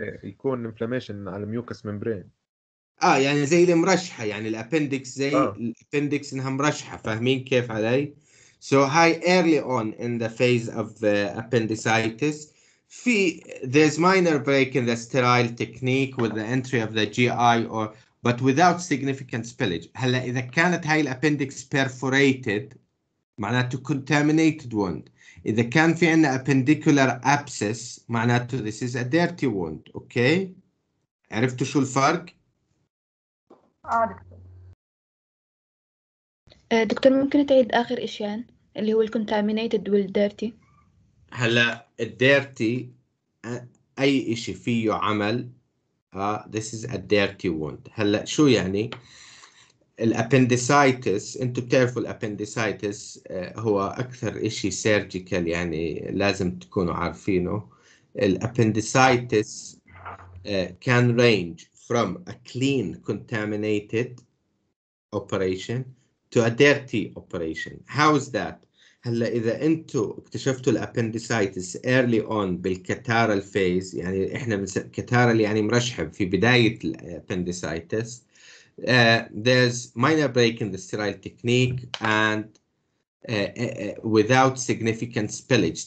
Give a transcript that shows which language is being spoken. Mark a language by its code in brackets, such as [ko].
[en] يكون انفلاميشن على الميوكس ممبرين [ar] يعني زي المرشحة يعني الابندكس زي الابندكس انها مرشحة فاهمين كيف علي؟ [en] So high early on in the phase of appendicitis there's minor break in the sterile technique with the entry of the GI but without significant spillage. [ar] هلا إذا كانت هاي الابندكس perforated معناته contaminated wound. إذا كان في عندنا [en] appendicular abscess معناته this is a dirty wound. [ar] okay عرفتوا شو الفرق؟ دكتور ممكن تعيد آخر إشياء اللي هو الكونتامينيتد والديرتي. هلا الديرتي أي إشي فيه عمل [en] this is a dirty wound. [ar] هلا شو يعني؟ الابندسايتس انتوا بتعرفوا الابندسايتس هو أكثر إشي سيرجيكال يعني لازم تكونوا عارفينه. [en] الابندسايتس can range from a clean contaminated operation to a dirty operation. How is that? [ar] هلا إذا أنتوا اكتشفتوا الابندسايتس early on بالكتارال phase يعني إحنا كتارال يعني مرشحب في بداية الابندسايتس [en] there's minor break in the sterile technique and without significant spillage.